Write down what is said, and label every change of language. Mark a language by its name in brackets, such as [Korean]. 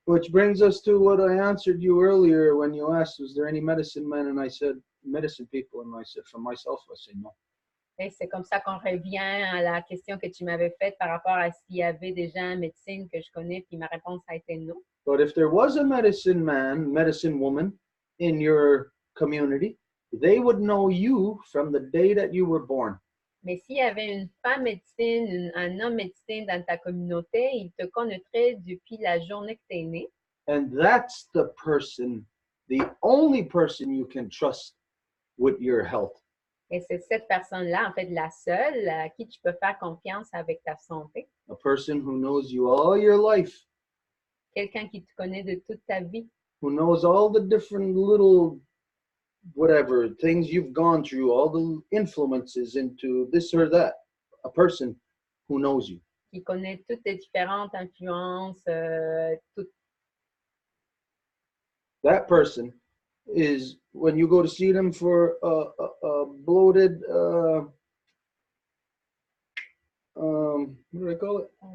[English] Which brings us to what I answered you earlier when you asked, was there any medicine men? And I said, medicine people. And I said, for myself, I say no. [French] Et c'est comme ça qu'on revient à la question que tu m'avais faite par rapport à s'il y avait des gens en médecine que je connais, puis ma réponse a été non. [English] But if there was a medicine man, medicine woman in your community, they would know you from the day that you were born. [French] Mais s'il y avait une femme médecine, un homme médecine dans ta communauté, il te connaîtrait depuis la journée que tu es né. [English] And that's the person, the only person you can trust with your health. [French] Et c'est cette personne-là, en fait, la seule à qui tu peux faire confiance avec ta santé. [English] A person who knows you all your life. [French] Quelqu'un qui te connaît de toute ta vie. [English] Who knows all the different little whatever things you've gone through, all the influences into this or that. A person who knows you. [French] Qui connaît toutes les différentes influences, toutes. [English] That person is, when you go to see them for a bloated, what do I call it?